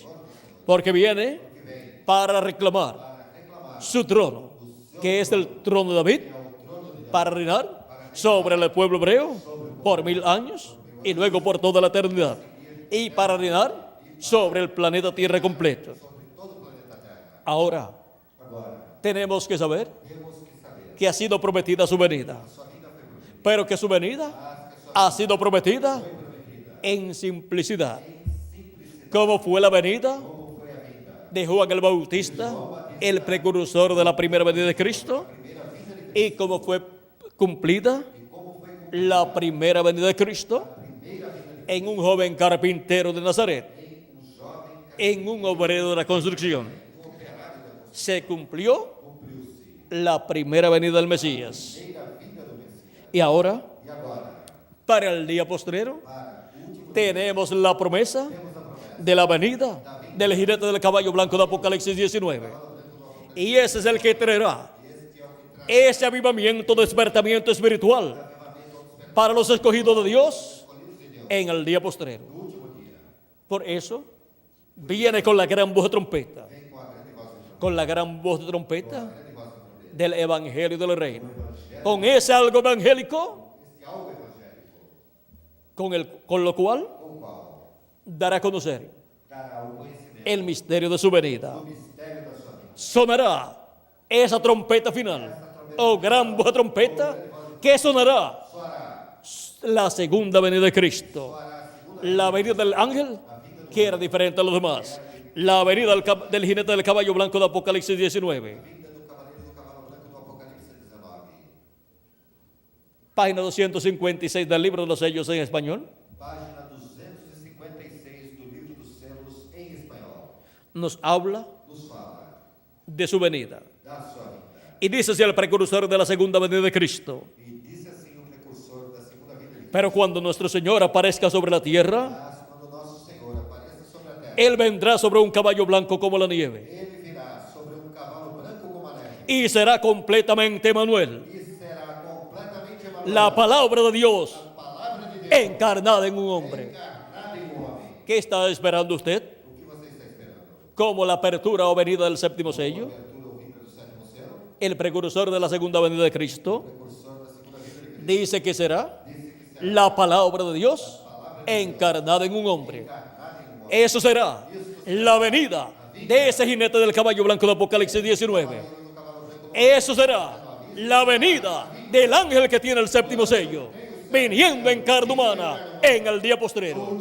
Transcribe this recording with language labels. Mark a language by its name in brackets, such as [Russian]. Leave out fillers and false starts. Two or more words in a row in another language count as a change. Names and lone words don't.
[Spanish] Porque viene para reclamar su trono, que es el trono de David, para reinar sobre el pueblo hebreo por 1000 años y luego por toda la eternidad, y para reinar sobre el planeta Tierra completo. Ahora [Portuguese] agora. [Spanish] tenemos que saber [Portuguese] Temos que saber [Spanish] que ha sido prometida su venida, [Portuguese] sua vida foi prometida, [Spanish] pero que su venida ha sido prometida en simplicidad, como fue la venida [Portuguese] como foi a vinda, [Spanish] de Juan el Bautista, el precursor de la primera venida de Cristo, y como fue cumplida la primera venida de Cristo en un joven carpintero de Nazaret, en un obrero de la construcción. Se cumplió la primera venida del Mesías. Y ahora, [Portuguese] e agora, [Spanish] para el día postrero, [Portuguese] para o último [Spanish] tenemos la promesa de la venida del jinete del caballo blanco de Apocalipsis 19. Y ese es el que traerá ese avivamiento, despertamiento espiritual para los escogidos de Dios en el día postrero. Por eso viene con la gran voz de trompeta, [Portuguese] vem com a grande voz de [Spanish] con la gran voz de trompeta [Portuguese] grande voz de trombeta, [Spanish] del evangelio del reino, con ese algo evangélico [Portuguese] este algo evangélico, [Spanish] con lo cual [Portuguese] com o qual [Spanish] dará a conocer [Portuguese] dará o conhecimento [Spanish] el misterio de su venida. [Portuguese] do mistério da sua vida. [Spanish] Sonará esa trompeta final, o gran voz de trompeta, que sonará [Portuguese] Soará, [Spanish] la segunda venida de Cristo, [Portuguese] soará a segunda [Spanish] la venida del ángel, que era diferente a los demás, la venida del jinete del caballo blanco de Apocalipsis 19. [Portuguese] vinda do cavaleiro do cavalo branco do Apocalipse 19. [Spanish] Página 256 del libro de los sellos en español, [Portuguese] Página 256 do livro dos selos em espanhol. [Spanish] nos habla [Portuguese] Nos fala [Spanish] de su venida. [Portuguese] da sua vida. [Spanish] Y dice así el precursor de la segunda venida de Cristo: [Portuguese] E disse assim o precursor da segunda vinda de Cristo: [Spanish] pero cuando nuestro Señor aparezca sobre la tierra, [Portuguese] Mas quando nosso Senhor apareça sobre a terra, [Spanish] Él vendrá sobre un caballo blanco como la nieve, [Portuguese] ele virá sobre um cavalo branco como a neve, [Spanish] y será completamente Emmanuel, [Portuguese] e será completamente Emanuel, [Spanish] la palabra de Dios [Portuguese] a palavra de Deus [Spanish] encarnada en un hombre. [Portuguese] encarnada em um homem. [Spanish] ¿Qué está esperando usted? [Portuguese] O que você está esperando? [Spanish] como la apertura o venida del séptimo sello, [Portuguese] abertura ou vinda do sétimo selo, [Spanish] el precursor de la segunda venida de Cristo, [Portuguese] precursor da segunda vinda de Cristo, [Spanish] dice que será dice que será la palabra de Dios encarnada en un hombre. Eso será la venida de ese jinete del caballo blanco de Apocalipsis 19. Eso será la venida del ángel que tiene el séptimo sello, viniendo en carne humana en el día postrero.